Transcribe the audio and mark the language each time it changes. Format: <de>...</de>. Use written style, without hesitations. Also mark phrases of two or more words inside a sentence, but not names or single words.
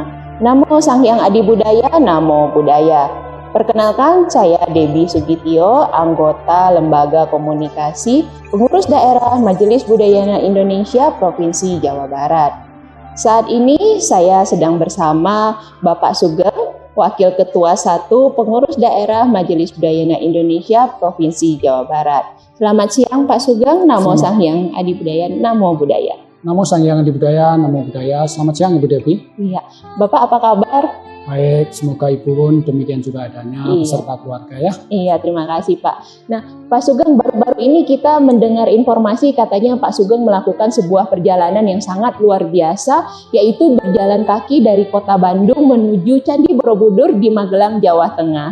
<pi>Namo Sang Hyang Adi Budaya, Namo Buddhaya.</pi> <id>Perkenalkan, saya Debbie Sugitio, anggota Lembaga Komunikasi, Pengurus Daerah Majelis Budayana Indonesia Provinsi Jawa Barat. Saat ini saya sedang bersama Bapak Sugeng, Wakil Ketua 1 Pengurus Daerah Majelis Budayana Indonesia Provinsi Jawa Barat. Selamat siang Pak Sugeng,</id> <pi>Namo Sang Hyang Adi Budaya, Namo Buddhaya. Namo Sang Hyang Adi Budaya, Namo Buddhaya.</pi> <id>Selamat siang Ibu Debbie. Iya, Bapak apa kabar? Baik, semoga Ibu pun demikian juga adanya beserta keluarga ya. Iya, terima kasih Pak. Nah, Pak Sugeng, baru-baru ini kita mendengar informasi katanya Pak Sugeng melakukan sebuah perjalanan yang sangat luar biasa, yaitu berjalan kaki dari kota Bandung menuju Candi Borobudur di Magelang, Jawa Tengah.</id>